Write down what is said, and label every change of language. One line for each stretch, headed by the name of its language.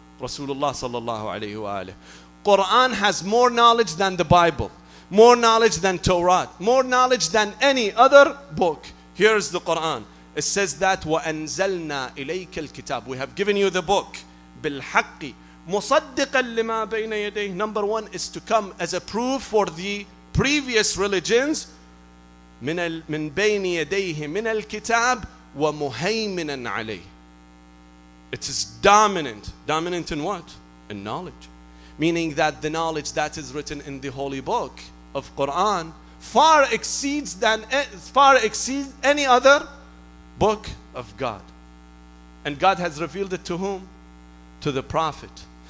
English: Rasulullah sallallahu alayhi wa alayhi. Quran has more knowledge than the Bible, more knowledge than Torah, more knowledge than any other book. Here's the Quran. It says that
Arabic: وَأَنزَلْنَا إِلَيْكَ الْكِتَابِ.
English: We have given you the book.
Arabic: بِالْحَقِّ مُصَدِّقًا لِمَا بَيْنَ يَدَيْهِ.
English: Number 1 is to come as a proof for the previous religions.
Arabic: من بين يديه من الكتاب ومهيمنا عليه.
English: It is dominant. Dominant in what? In knowledge. Meaning that the knowledge that is written in the holy book of Quran far exceeds any other book of God. And God has revealed it to whom? To the prophet.